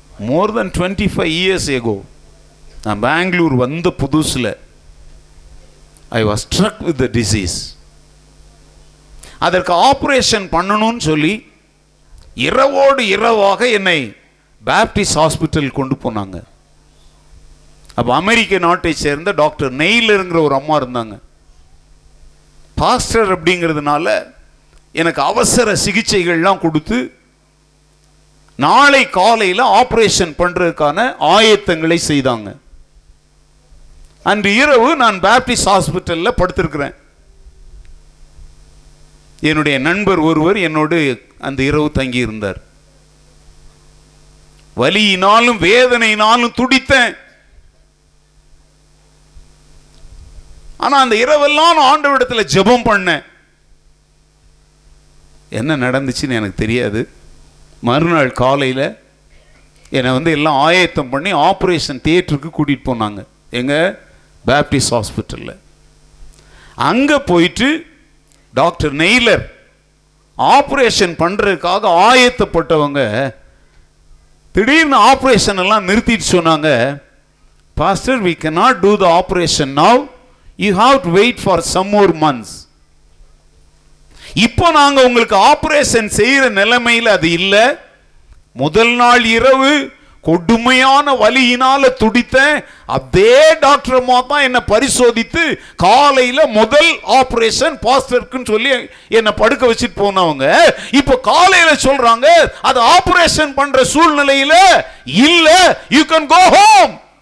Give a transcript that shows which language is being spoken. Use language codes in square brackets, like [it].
[en] more than 25 years ago, [ta] நான் பெங்களூர் வந்த புதுசுல [en] I was struck with the disease. [ta] அதற்கு ஆபரேஷன் பண்ணணும்னு சொல்லி இரவோடு இரவாக என்னை பாப்டிஸ்ட் ஹாஸ்பிட்டல் கொண்டு போனாங்க. அப்போ அமெரிக்க நாட்டை சேர்ந்த டாக்டர் நெய்லருங்கிற ஒரு அம்மா இருந்தாங்க. பாஸ்டர் அப்படிங்கிறதுனால எனக்கு அவசர சிகிச்சைகள்லாம் கொடுத்து நாளை காலையில் ஆபரேஷன் பண்றதுக்கான ஆயத்தங்களை செய்தாங்க. அன்று இரவு நான் பாப்டிஸ்ட் ஹாஸ்பிட்டலில் படுத்திருக்கிறேன். என்னுடைய நண்பர் ஒருவர் என்னோடு அந்த இரவு தங்கி இருந்தார். வலியினாலும் வேதனையினாலும் துடித்தேன். ஆனா அந்த இரவெல்லாம் ஆண்டவரிடத்தில் ஜெபம் பண்ணேன். என்ன நடந்துச்சுன்னு எனக்கு தெரியாது. மறுநாள் காலையில் என்னை எல்லாம் ஆயத்தம் பண்ணி ஆப்ரேஷன் தியேட்டருக்கு கூட்டிகிட்டு போனாங்க, எங்கள் பேப்டிஸ்ட் ஹாஸ்பிட்டலில். அங்கே போயிட்டு டாக்டர் நெய்லர் ஆப்ரேஷன் பண்ணுறதுக்காக ஆயத்தப்பட்டவங்க திடீர்னு ஆப்ரேஷன் எல்லாம் நிறுத்திட்டு சொன்னாங்க, pastor, [en] we cannot do the operation now, you have to wait for some more months. [ta] இப்போ நாங்கள் உங்களுக்கு ஆப்ரேஷன் செய்கிற நிலைமையில் அது இல்லை. முதல் நாள் இரவு கொடுமையான வலியினால துடித்தேன். அதே டாக்டர் அம்மா தான் என்னை பரிசோதித்து காலையில் முதல் ஆப்ரேஷன் பாஸ்டருக்குன்னு சொல்லி என்னை படுக்க வச்சுட்டு போனவங்க இப்போ காலையில் சொல்றாங்க அது ஆப்ரேஷன் பண்ற சூழ்நிலையில் இல்லை, [en] You can go home.